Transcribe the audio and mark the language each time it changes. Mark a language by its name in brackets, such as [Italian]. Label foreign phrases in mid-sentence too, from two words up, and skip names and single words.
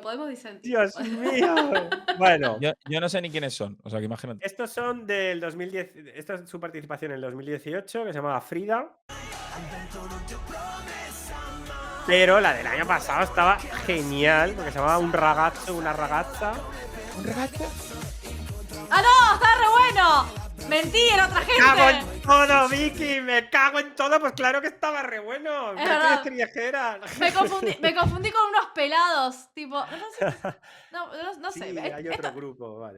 [Spanish] Podemos disentir. Dios mío. Bueno. Yo no sé ni quiénes son. O sea, que imagínate. Estos son del 2010. Esta es su participación en el 2018, que se llamaba Frida. Pero la del año pasado estaba genial, porque se llamaba Un ragazzo, una ragazza. ¿Un ragazzo? ¡Ah, no! ¡Está re bueno! ¡Mentí! ¡Era otra gente! ¡Me cago en todo, Vicky! ¡Me cago en todo! Pues claro que estaba re bueno. Es verdad. ¿Qué querías que era? Me confundí con unos pelados, tipo... No sé. Sí, hay otro grupo, vale.